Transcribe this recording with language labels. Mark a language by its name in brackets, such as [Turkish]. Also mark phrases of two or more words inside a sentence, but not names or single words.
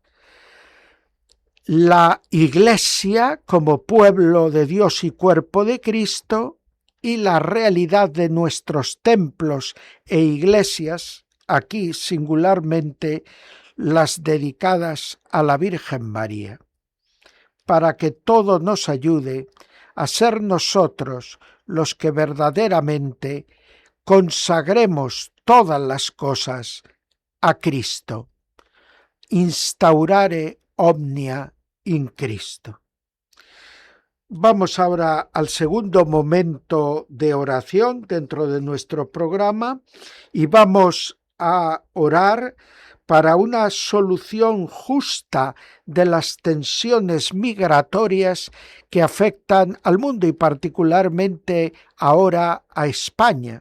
[Spanish] la Iglesia como pueblo de Dios y cuerpo de Cristo, y la realidad de nuestros templos e iglesias, aquí singularmente las dedicadas a la Virgen María, para que todo nos ayude a ser nosotros los que verdaderamente consagremos todas las cosas a Cristo. [Latin] Instaurare omnia in Cristo. [Spanish] Vamos ahora al segundo momento de oración dentro de nuestro programa y vamos a orar para una solución justa de las tensiones migratorias que afectan al mundo y particularmente ahora a España.